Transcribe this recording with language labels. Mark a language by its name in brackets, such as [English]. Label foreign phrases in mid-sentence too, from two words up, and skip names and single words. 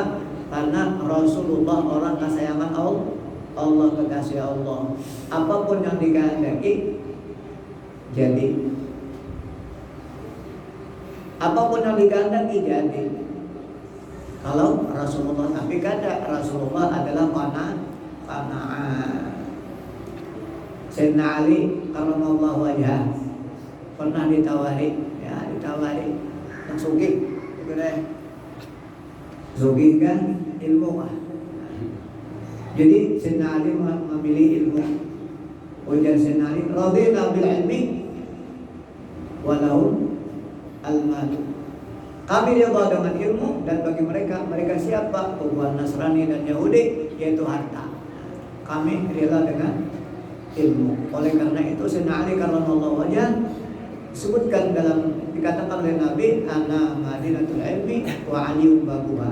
[Indonesian] Karena Rasulullah orang kesayangan Allah, kekasih Allah. Apapun yang dikehendaki jadi. Apapun yang dikehendaki jadi. Kalau Rasulullah, tapi kada Rasulullah adalah qanaah. Sayyidina Ali [Arabic] كرم الله وجهه [Indonesian] pernah ditawari yang sugih, sugih kan ilmu lah. Jadi Sayyidina Ali memilih ilmu. [Arabic] Ujar Sayyidina Ali, رضينا بالعلم ولو المال. [Indonesian] Kami rida dengan ilmu dan bagi mereka siapa? Umat Nasrani dan Yahudi, yaitu harta. Kami rida dengan ilmu. Oleh karena itu Sayyidina Ali [Arabic] كرم الله وجهه [Indonesian] disebutkan dikatakan oleh Nabi, [Arabic] أنا مدينة العلم وعلي بابها.